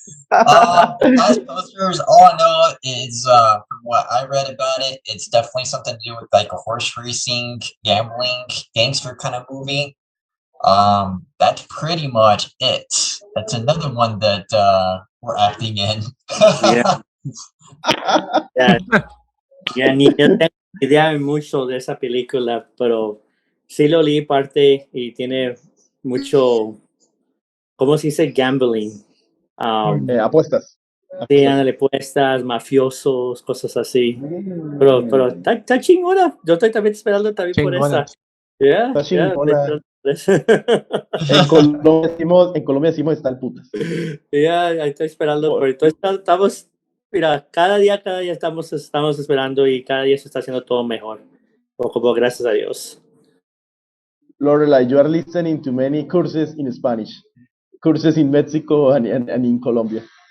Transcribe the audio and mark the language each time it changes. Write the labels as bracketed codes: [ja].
[en] Fast Posters, all I know is from what I read about it, it's definitely something to do with like a horse racing, gambling, gangster kind of movie. That's pretty much it. That's another one that we're acting in. [es] Ni yo tengo idea mucho de esa película, pero sí lo leí parte y tiene mucho, ¿cómo se dice? [en] Gambling. [es] Apuestas. Sí, apuestas, mafiosos, cosas así. Pero está chingona. Yo estoy también esperando también chingona. por esa. Está chingona. En Colombia decimos están putas. Estoy esperando por esto. Estamos, mira, cada día estamos esperando y cada día se está haciendo todo mejor. Como gracias a Dios. [en] Lorelei, you are listening to many courses in Spanish. Courses in Mexico and in Colombia.